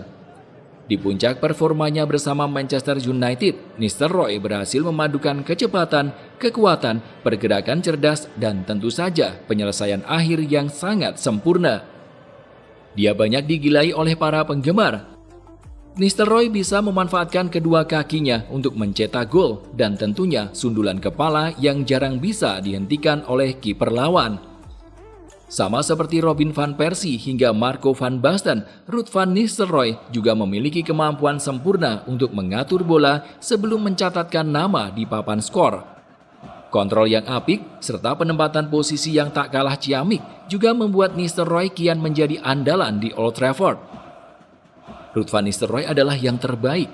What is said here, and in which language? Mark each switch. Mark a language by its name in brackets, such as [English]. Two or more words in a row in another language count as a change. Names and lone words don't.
[Indonesian] Di puncak performanya bersama Manchester United, Nistelrooy berhasil memadukan kecepatan, kekuatan, pergerakan cerdas, dan tentu saja penyelesaian akhir yang sangat sempurna. Dia banyak digilai oleh para penggemar. Nistelrooy bisa memanfaatkan kedua kakinya untuk mencetak gol dan tentunya sundulan kepala yang jarang bisa dihentikan oleh kiper lawan. Sama seperti Robin van Persie hingga Marco van Basten, Ruud van Nistelrooy juga memiliki kemampuan sempurna untuk mengatur bola sebelum mencatatkan nama di papan skor. Kontrol yang apik serta penempatan posisi yang tak kalah ciamik juga membuat Nistelrooy kian menjadi andalan di Old Trafford. Ruud van Nistelrooy adalah yang terbaik.